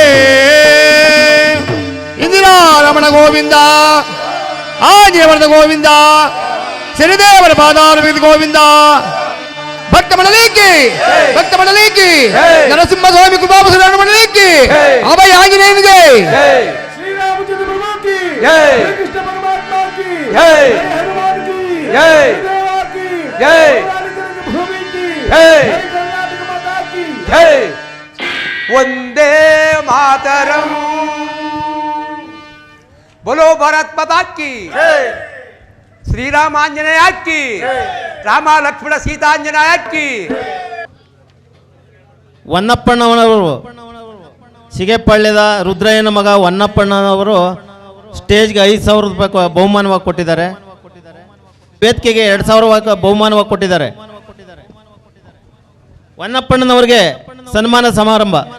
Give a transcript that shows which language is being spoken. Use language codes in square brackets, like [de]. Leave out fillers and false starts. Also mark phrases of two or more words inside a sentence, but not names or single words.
[kn] ಇಂದಿರಾ ರಮಣ ಗೋವಿಂದ ಆಂಜನೇಯವರದ ಗೋವಿಂದ ಶನಿದೇವರ ಪಾದಾರವಿಂದ ಗೋವಿಂದ ಭಕ್ತ ಮಂಡಲಿಕ್ಕೆ ಭಕ್ತ ಮಂಡಲಿಕ್ಕೆ ನರಸಿಂಹ ಸ್ವಾಮಿ ಕೃಪಾಪುರ ಮಂಡಲಿಕ್ಕೆ ಅಭಯ ಆಂಜನೇಯನಿಗೆ [hi] श्रीरामचंद्र प्रभु की जय कृष्ण परमात्मा की जय हनुमान की जय देव की जय भूमि की जय कर्नाटक माता की जय वंदे मातरम बोलो भारत माता की श्री राम आंजनेय की राम लक्ष्मण सीता आंजनेय की [kn] ಹೊನ್ನಪ್ಪಣ್ಣನವರು ಸಿಗೆಪಳ್ಳಿದ ರುದ್ರಯ್ಯನ ಮಗ ಹೊನ್ನಪ್ಪಣ್ಣನವರು ಸ್ಟೇಜ್ಗೆ 5,000 ರೂಪಾಯಿ ಬಹುಮಾನವಾಗಿ ಕೊಟ್ಟಿದ್ದಾರೆ. ವೇದಿಕೆಗೆ 2,000 ಬಹುಮಾನವಾಗಿ ಕೊಟ್ಟಿದ್ದಾರೆ. ಹೊನ್ನಪ್ಪಣ್ಣನವರಿಗೆ ಸನ್ಮಾನ ಸಮಾರಂಭ.